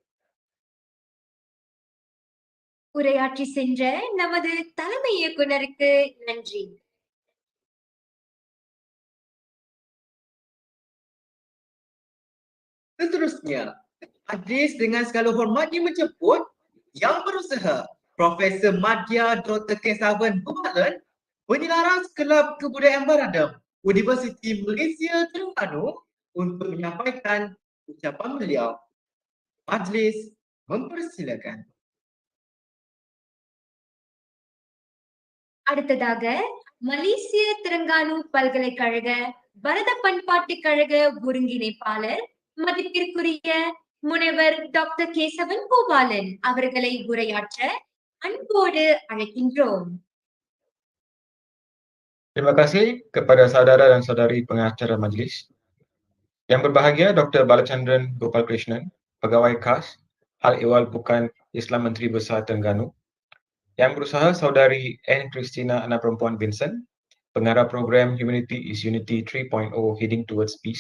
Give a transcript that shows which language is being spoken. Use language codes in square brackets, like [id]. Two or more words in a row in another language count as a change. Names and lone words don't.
[ta] உரையாற்றி சென்ற நமது தலைமை இயக்குனருக்கு நன்றி. [ms] Seterusnya, majlis dengan segala hormatnya menjemput yang berusaha Profesor Madya Dr. Kesavan Bumalen, Penyelaras Kelab Kebudayaan Baradam, Universiti Malaysia Terengganu untuk menyampaikan ucapan beliau. Majlis mempersilakan. [ta] அடுத்ததாக மலேசிய தெலுங்கானு பல்கலைக்கழக பரத பண்பாட்டுக் கழக ஒருங்கிணைப்பாளர் மதிப்பிற்குரிய முனைவர் டாக்டர் கேசவன் பூபாலன் அவர்களை உரையாற்ற அன்போடு அழைக்கின்றோம். [ms] Terima kasih kepada saudara dan saudari pengacara majlis. Yang berbahagia Dr. Balachandran Gopalakrishnan, Pegawai KAS, Hal Ehwal Bukan Islam Menteri Besar Terengganu. Yang berusaha saudari Anne Christina Anak Perempuan Vincent, Pengarah Program Humanity is Unity 3.0 Heading Towards Peace.